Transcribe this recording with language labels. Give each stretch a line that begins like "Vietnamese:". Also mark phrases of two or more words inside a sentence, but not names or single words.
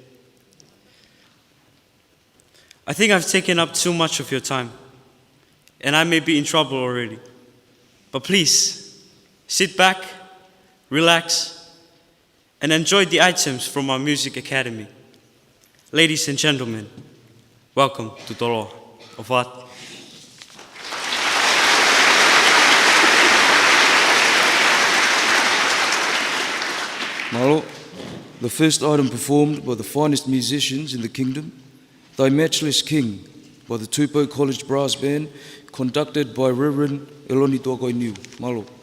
English: I think I've taken up too much of your time, and I may be in trouble already. But please, sit back, relax, and enjoy the items from our music academy. Ladies and gentlemen, welcome to Toloa. Ovat. Malo, the first item performed by the finest musicians in the kingdom, Thy Matchless King, by the Tupou College Brass Band, conducted by Reverend Eloni Tokoiniu. Malo.